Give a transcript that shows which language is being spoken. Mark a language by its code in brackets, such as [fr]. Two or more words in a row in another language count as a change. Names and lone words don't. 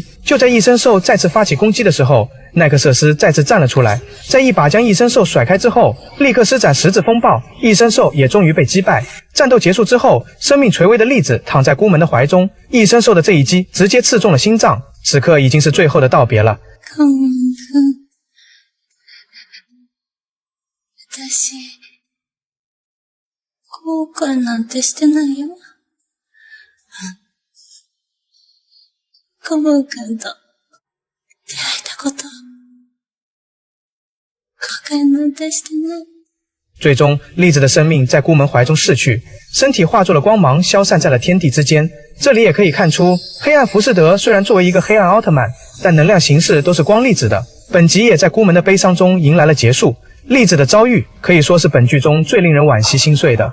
[zh] 就在异生兽再次发起攻击的时候，奈克瑟斯再次站了出来，在一把将异生兽甩开之后，立刻施展十字风暴，异生兽也终于被击败。战斗结束之后，生命垂危的栗子躺在孤门的怀中，异生兽的这一击直接刺中了心脏，此刻已经是最后的道別了。 [ja] 私、後悔なんてしてないよ。ゴム君と出会えたこと、後悔なんてしてない。 [zh] 最终，栗子的生命在孤门怀中逝去，身体化作了光芒，消散在了天地之间。这里也可以看出，黑暗浮士德虽然作为一个黑暗奥特曼，但能量形式都是光粒子的。本集也在孤门的悲伤中迎来了结束。栗子的遭遇可以说是本剧中最令人惋惜心碎的。